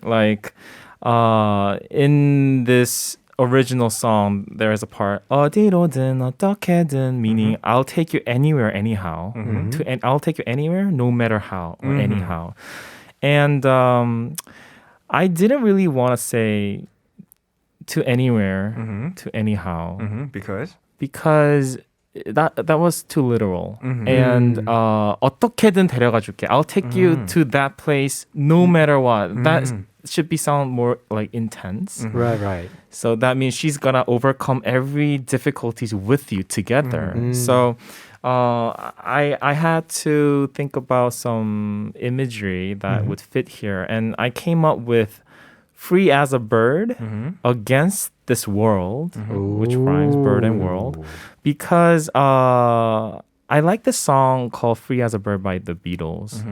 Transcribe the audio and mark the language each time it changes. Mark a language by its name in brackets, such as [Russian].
[English] Like, in this original song, there is a part [Korean] 어디로든 어떻게든, [English] meaning I'll take you anywhere, anyhow. And I'll take you anywhere, no matter how or anyhow. And I didn't really want to say to anywhere, to anyhow, because that was too literal. [Korean] And 어떻게든 데려가줄게. [English] I'll take you to that place no matter what. That should be sound more like intense. Right. So that means she's gonna overcome every difficulties with you together. So I had to think about some imagery that would fit here, and I came up with free as a bird against this world, which rhymes bird and world, because I like the song called "Free as a Bird" by the Beatles.